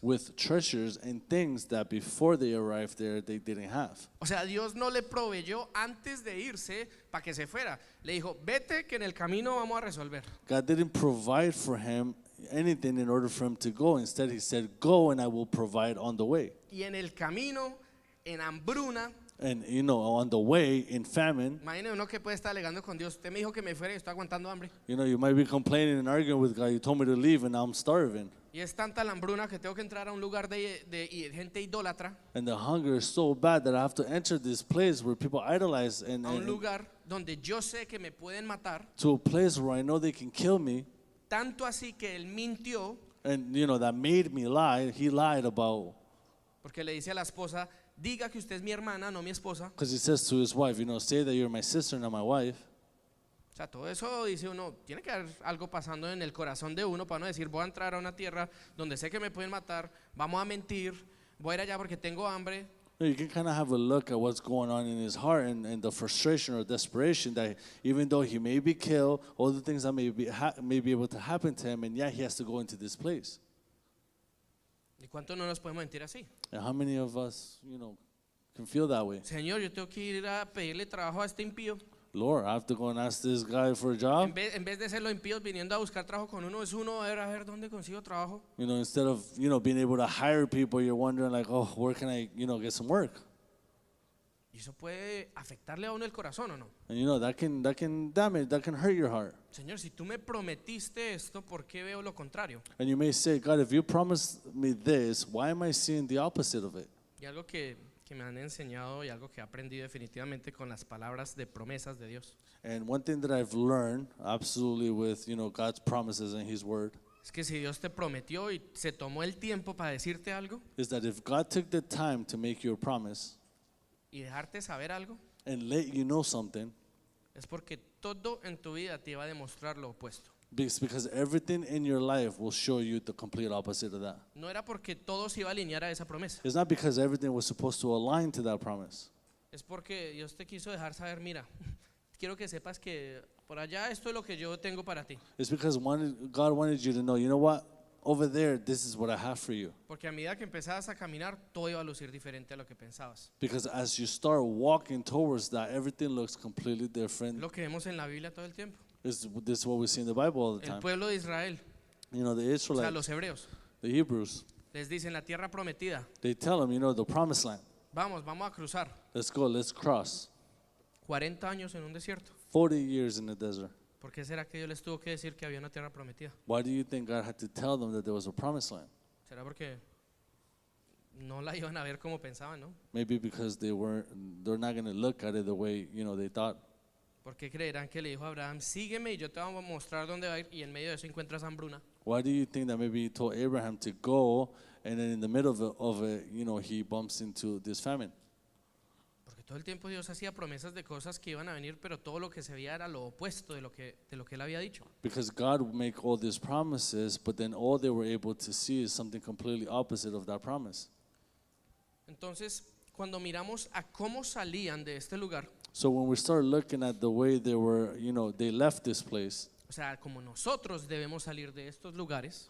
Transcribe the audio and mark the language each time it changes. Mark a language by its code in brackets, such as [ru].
[en] with treasures and things that before they arrived there they didn't have. [es] O sea, Dios no le proveyó antes de irse para que se fuera. Le dijo, vete que en el camino vamos a resolver. [en] God didn't provide for him anything in order for him to go. Instead, he said, go and I will provide on the way. [es] Y en el camino, en hambruna, [en] And, on the way, in famine, [es] imagínese uno que puede estar alegando con Dios. Usted me dijo que me fuera y estoy aguantando hambre. [en] you might be complaining and arguing with God. You told me to leave and now I'm starving. [es] Y es tanta la hambruna que tengo que entrar a un lugar de gente idólatra, [en] And the hunger is so bad that I have to enter this place where people idolize [es] a un [en] and [es] lugar donde yo sé que me pueden matar, [en] to a place where I know they can kill me. [es] tanto así que él mintió, [en] And, that made me lie. He lied about, [es] porque le dice a la esposa, diga que usted es mi hermana, no mi esposa. [en] because he says to his wife, say that you're my sister, not my wife. [es] O sea, todo eso dice uno, tiene que haber algo pasando en el corazón de uno para no decir, voy a entrar a una tierra donde sé que me pueden matar, vamos a mentir, voy a ir allá porque tengo hambre. [en] You can kind of have a look at what's going on in his heart and the frustration or desperation that even though he may be killed, all the things that may be able to happen to him, and yet he has to go into this place. [es] ¿Y cuánto no nos podemos mentir así? [en] And how many of us, can feel that way? [es] Señor, yo tengo que ir a pedirle trabajo a este impío. [en] Lord, I have to go and ask this guy for a job. [es] En vez de ser los impíos viniendo a buscar trabajo con uno, es uno a ver dónde consigo trabajo. [en] Instead of, being able to hire people, you're wondering like, oh, where can I, get some work? [es] Y eso puede afectarle a uno el corazón, ¿o no? [en] And that can damage, that can hurt your heart. [es] Señor, si tú me prometiste esto, ¿por qué veo lo contrario? [en] And you may say, God, if you promised me this, why am I seeing the opposite of it? [es] Y algo que me han enseñado y algo que he aprendido definitivamente con las palabras de promesas de Dios [en] And one thing that I've learned absolutely with, God's promises and his word [es] es que si Dios te prometió y se tomó el tiempo para decirte algo [en] is that if God took the time to make you a promise [es] y dejarte saber algo, [en] and let you know something, [es] es porque todo en tu vida te va a demostrar lo opuesto. [en] because everything in your life will show you the complete opposite of that. [es] No era porque todo se iba a alinear a esa promesa. [en] It's not because everything was supposed to align to that promise. [es] Es porque Dios te quiso dejar saber, mira, quiero que sepas que por allá esto es lo que yo tengo para ti. [en] It's because God wanted you to know, you know what? Over there, this is what I have for you. [es] Porque a medida que empezabas a caminar, todo iba a lucir diferente a lo que pensabas. [en] Because as you start walking towards that, everything looks completely different. [es] Lo que vemos en la Biblia todo el tiempo. [en] This is what we see in the Bible all the [es] El [en] time. [es] pueblo de Israel, [en] The [es] o sea, [en] Israelites, [es] los hebreos, [en] the Hebrews, [es] les dicen la tierra prometida. [en] they tell them, the promised land. [es] Vamos a cruzar. [en] Let's go, let's cross. [es] 40 años en un desierto. [en] 40 years in the desert. [es] ¿Por qué será que Dios les tuvo que decir que había una tierra prometida? [en] Why do you think God had to tell them that there was a promised land? [es] ¿Será porque no la iban a ver como pensaban, no? [en] Maybe because they're not going to look at it the way, they thought. [es] ¿Por qué creerán que le dijo a Abraham, sígueme y yo te voy a mostrar dónde va a ir y en medio de eso encuentras hambruna? [en] Why do you think that maybe he told Abraham to go and then in the middle of it, he bumps into this famine? [es] Porque todo el tiempo Dios hacía promesas de cosas que iban a venir, pero todo lo que se veía era lo opuesto de lo que él había dicho. [en] Because God would make all these promises, but then all they were able to see is something completely opposite of that promise. [es] Entonces, cuando miramos a cómo salían de este lugar, [en] So when we start looking at the way they were, they left this place, [es] o sea, como nosotros debemos salir de estos lugares,